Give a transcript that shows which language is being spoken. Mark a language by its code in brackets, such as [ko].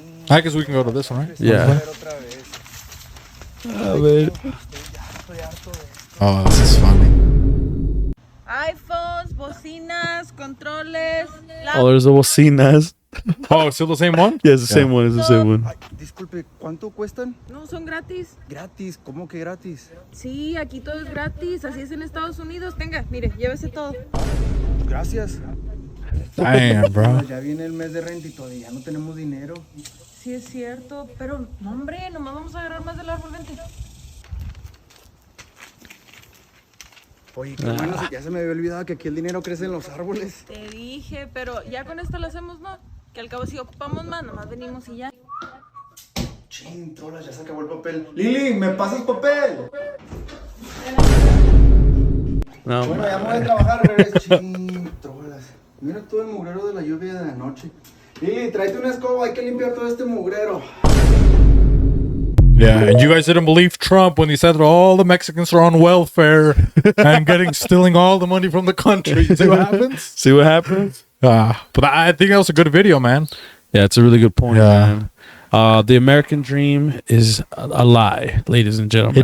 [en] I guess we can go to this one, right? Yeah. Oh, this is funny. [es] iPhones, bocinas, controles, [en] Oh, there's the bocinas. Oh, it's still the same one? Yeah, it's the same one. It's the same one. [es] Disculpe, ¿cuánto cuestan? No, son gratis. Gratis, ¿cómo que gratis? Sí, aquí todo es gratis. Así es en Estados Unidos. Tenga, mire, llévese todo. Gracias. [en] Damn, bro. [es] Ya viene el mes de renta y todavía no tenemos dinero. Sí, es cierto. Pero, no, hombre, nomás vamos a agarrar más del árbol. Vente. Oye, qué bueno, ya se me había olvidado que aquí el dinero crece en los árboles. Te dije, pero ya con esto lo hacemos, ¿no? Que al cabo si ocupamos más, nomás venimos y ya. Chin, trolas, ya se acabó el papel. Lili, ¿me pasas papel? No, Bueno, ya me voy a trabajar, bebés. Chin, trolas. Mira todo el mugrero de la lluvia de anoche. Lili, tráete una escoba, hay que limpiar todo este mugrero. [en] Yeah, and you guys didn't believe Trump when he said that all the Mexicans are on welfare and stealing all the money from the country. See what happens? see what happens? But I think that was a good video, man. Yeah, it's a really good point, Yeah. man. The American dream is a lie, ladies and gentlemen.